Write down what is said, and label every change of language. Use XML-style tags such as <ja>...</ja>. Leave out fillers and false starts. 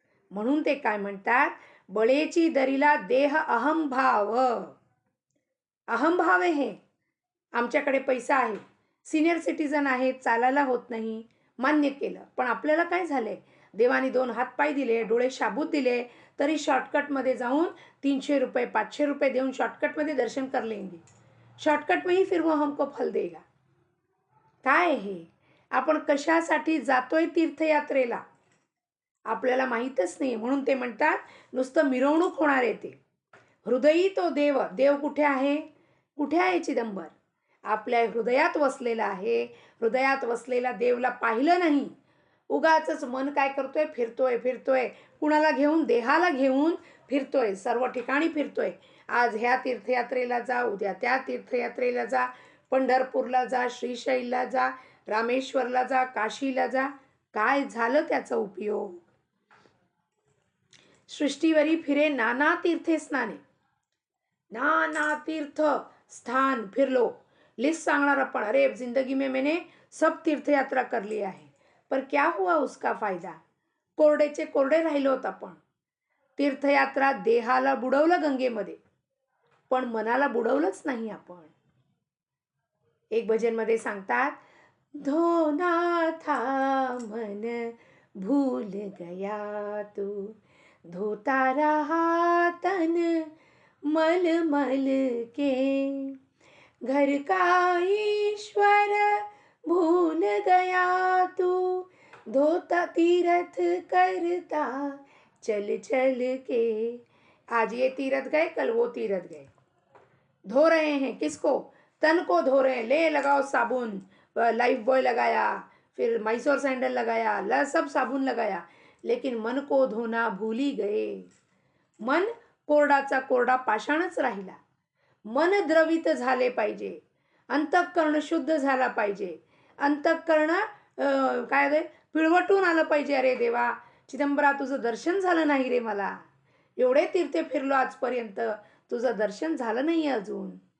<mr>म्हणून ते काय म्हणतात, बळेची दरीला देह अहंभाव. अहंभाव आहे हे. आमच्याकडे पैसा आहे, सिनियर सिटीजन आहे, चालायला होत नाही, मान्य केलं. पण आपल्याला काय झालंय, देवाने 2 हातपाय दिले, डोळे शाबूत दिले, तरी शॉर्टकटमध्ये जाऊन 300 रुपये 500 रुपये देऊन शॉर्टकटमध्ये दर्शन</mr> <hi>कर लेंगे. शॉर्टकट में ही फिर वो हमको फल देगा.</hi> <mr>काय हे? आपण कशासाठी जातोय तीर्थयात्रेला आपल्याला माहीतच नाही. म्हणून ते म्हणतात नुसतं मिरवणूक होणार आहे ते. हृदयी तो देव, देव कुठे आहे? कुठे आहे चिदंबर? आपल्या हृदयात वसलेला आहे. हृदयात वसलेला देवला पाहिलं नाही, उगाचच मन काय करतोय, फिरतोय, कुणाला घेऊन? देहाला घेऊन फिरतोय, सर्व ठिकाणी फिरतोय. आज ह्या तीर्थयात्रेला जा, उद्या त्या तीर्थयात्रेला जा, पंढरपूरला जा, श्रीशैलला जा, रामेश्वरला जा, काशीला जा, काय झालं त्याचा उपयोग? सृष्टीवरी फिरे नाना तीर्थे स्नाने, नाना तीर्थ स्थान फिरलो. लिस्ट सांगणार आपण,</mr> <hi>अरे जिंदगी में मैंने सब तीर्थ यात्रा कर लिया है, पर क्या हुआ उसका फायदा?</hi> <mr>कोरडेचे कोरडे राहिलोत आपण. तीर्थयात्रा देहाला बुडवलं गंगेमध्ये, पण मनाला बुडवलंच नाही आपण. एक भजन मध्ये सांगतात,</mr> <hi>धोना था मन भूल गया तू, धोता रहा तन मल मल के, घर का ईश्वर भूल गया तू, धोता तीरथ करता चल चल के. आज ये तीरथ गए, कल वो तीरथ गए. धो रहे हैं किसको? तन को धो रहे हैं. ले लगाओ साबुन, लाइफ बॉय लगाया, फिर मैसूर सैंडल लगाया, सब साबुन लगाया, लेकिन मन को धोना भूली गए.</hi> <mr>मन कोरडाचा कोरडा पाषाणच राहिला. मन द्रवित झाले पाहिजे, अंतःकरण शुद्ध झाला पाहिजे, अंतःकरण काय पिळवटून आलं पाहिजे. अरे देवा चिदंबरा, तुझं दर्शन झालं नाही रे मला. एवढे तीर्थे फिरलो आजपर्यंत, तुझं दर्शन झालं नाही अजून.</mr>